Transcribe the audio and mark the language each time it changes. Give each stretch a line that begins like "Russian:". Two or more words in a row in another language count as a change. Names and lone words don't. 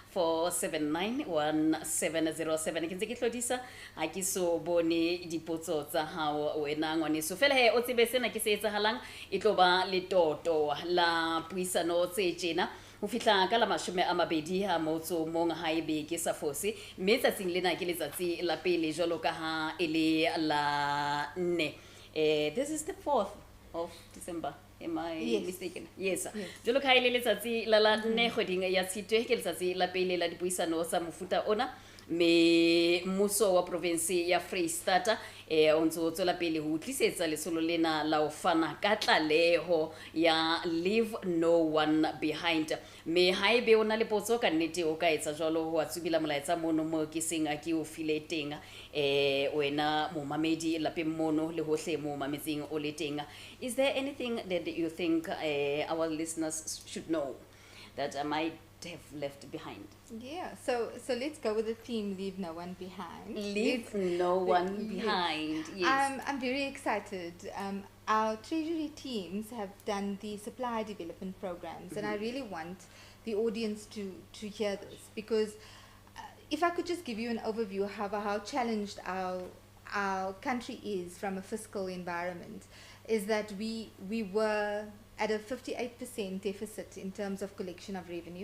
Southern Sotho: 479 1707 ke ntse ke tlodisa ha ke so bone dipotso tsa hao wena ngwaneso fela he o tsebe sena ke se etsahalang e tlo ba le toto la puisano tse tjena ho fihla ka la 12 ha motso mong ha ebe ke sa fose mme tsatsing lena ke letsatsi la pele jalo ka ha ele la 4
English: this is the 4th of December. Am I mistaken? Yes.
Southern Sotho: Jolo ka ile letsatsi la 4 kgweding ya Tshitwe ke letsatsi la pele la dipuisano sa mofuta ona me mmuso wa province ya Freistata o ntse o tswela pele ho tlisetsa lesolo lena la o fana ka tlaleho ya
English: leave no one behind
Southern Sotho: me haebe ona le potso ka nnete o ka etsa jalo ho atsubila molaetsa mono mo ke seng a ke o file teng wena mo mamedi lapeng mono le hohle mo mametseng o le teng.
English: Is there anything that you think our listeners should know that I might have left behind? Yeah, so let's go with the theme, leave no one behind. Leave no one behind, yes. I'm very excited. Our treasury teams have done the supply development programs, and I really want the audience to hear this, because if I could just give you an overview of how challenged our country is from a fiscal environment, is that we were at a 58% deficit in terms of collection of revenue.